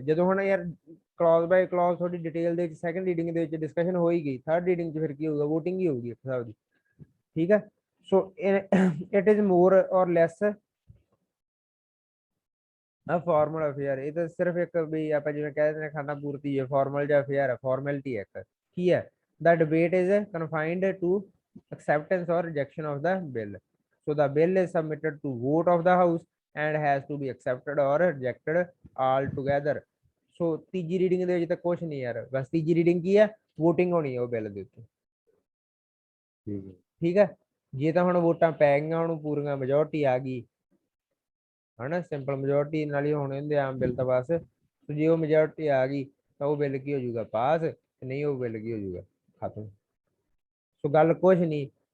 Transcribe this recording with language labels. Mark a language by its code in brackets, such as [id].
[pa] ਜਦੋਂ ਹੁਣ ਯਾਰ ਕਲੌਜ਼ ਬਾਈ ਕਲੌਜ਼ ਥੋੜੀ ਡਿਟੇਲ ਦੇ ਵਿੱਚ ਸੈਕੰਡ ਰੀਡਿੰਗ ਦੇ ਵਿੱਚ ਡਿਸਕਸ਼ਨ ਹੋ ਹੀ ਗਈ, ਥਰਡ ਰੀਡਿੰਗ ਚ ਫਿਰ ਕੀ ਹੋਊਗਾ, ਵੋਟਿੰਗ ਹੀ ਹੋਊਗੀ ਇੱਕ ਹਿਸਾਬ ਦੀ। [en] ਠੀਕ ਹੈ, so it is more or less a formal affair. [pa] ਇਹ ਤਾਂ ਸਿਰਫ ਇੱਕ ਵੀ ਆਪਾਂ ਜਿਵੇਂ ਕਹਿ ਦਿੰਦੇ ਖਾਨਾ ਪੂਰਤੀ ਹੈ, ਫਾਰਮਲ ਜਿਹਾ ਅਫੇਅਰ ਹੈ, ਫਾਰਮੈਲਿਟੀ ਹੈ ਇੱਕ। ਕੀ ਹੈ [en] The debate is confined to acceptance or rejection of the bill. So the bill is submitted to vote of the house and has to be accepted or rejected altogether. [pa] So ਤੀਜੀ reading ਦੇ ਵਿੱਚ ਤਾਂ ਕੁਝ ਨਹੀਂ ਯਾਰ, ਬਸ ਤੀਜੀ reading ਕੀ ਹੈ, VOTING ਹੋਣੀ ਹੈ ਉਹ ਬਿੱਲ ਦੇ ਉੱਤੇ। ਠੀਕ ਹੈ ਠੀਕ ਹੈ, ਜੇ ਤਾਂ ਹੁਣ ਵੋਟਾਂ ਪੈ ਗਈਆਂ, ਉਹਨੂੰ ਪੂਰੀਆਂ ਮੈਜੋਰਟੀ ਆ ਗਈ ਹਨਾ, ਸਿੰਪਲ ਮੈਜੋਰਟੀ ਨਾਲ ਹੀ ਹੋਣੇ ਹੁੰਦੇ ਆਮ ਬਿੱਲ ਤਾਂ ਬਸ। ਤੇ ਜੇ ਉਹ ਮੈਜੋਰਟੀ ਆ ਗਈ ਤਾਂ ਉਹ ਬਿੱਲ ਕੀ ਹੋ ਜਾਊਗਾ, ਪਾਸ, ਨਹੀਂ ਉਹ ਬਿੱਲ ਕੀ ਹੋ ਜਾਊਗਾ, ਖਤਮ। ਸੋ ਗੱਲ ਕੁਛ ਨਹੀਂ।